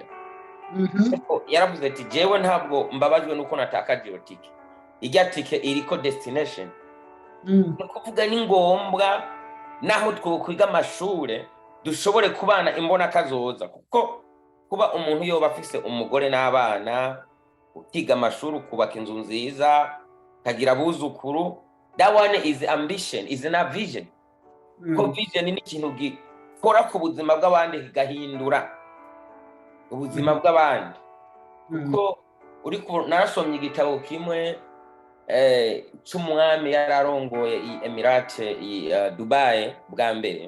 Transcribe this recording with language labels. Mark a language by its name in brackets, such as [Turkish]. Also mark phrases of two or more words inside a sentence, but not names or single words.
[Rundi] Yaravuze ati jewe ntabwo mbabajwe nuko natakaje iyo tike, ijya tike iriko destination. No kuvuga ni ngombwa naho twokwiga amashure dushobore kubana imbona kazoza, kuko kuba umuntu yoba afise umugore n'abana, ukiga amashuri, kubaka inzu nziza, kagira abuzukuru, [English] that one is ambition, is not vision. [Rundi] Ko vision ni ikintu gikora ku buzima bw'abandi, kigahindura ubuzima bw'abandi. Kuko narasomye igitabo kimwe cy'umwami yararongoye i Emirate i Dubai bwa mbere.